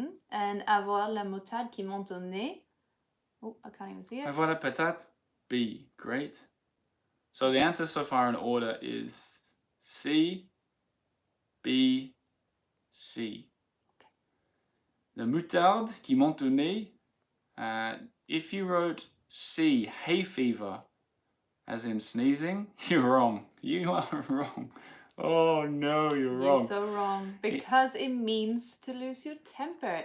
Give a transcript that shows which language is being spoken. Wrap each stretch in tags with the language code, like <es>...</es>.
<fr>And avoir la moutarde qui monte au nez.</fr> <en>Oh, I can't even see it.</en> <fr>Avoir la patate,</fr> <en>B. Great. So the answer so far in order is C, B, C. Okay.</en> <fr>La moutarde qui monte au nez.</fr> <en>If you wrote C, hay fever, as in sneezing, you're wrong. You are wrong. Oh no, you're wrong. You're so wrong. Because it means to lose your temper.</en>